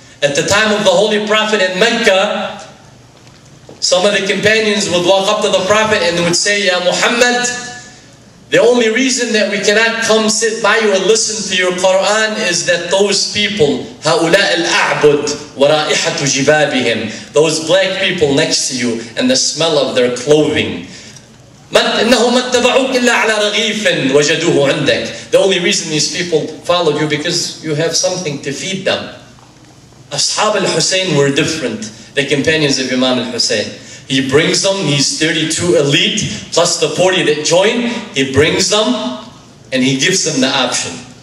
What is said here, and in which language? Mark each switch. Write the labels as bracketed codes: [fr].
[en] At the time of the Holy Prophet in Mecca, some of the companions would walk up to the Prophet and would say, Ya Muhammad, The only reason that we cannot come sit by you and listen to your Quran is that those people, [ar] هؤلاء الأعبد ورائحة جبابهم, [en] those black people next to you and the smell of their clothing. [ar] إنهم ما اتبعوك إلا على رغيف وجدوه عندك. [en] The only reason these people followed you because you have something to feed them. Ashab al-Hussein were different, the companions of Imam al-Hussein. He brings them, he's 32 elite, plus the 40 that join, he brings them, and he gives them the option.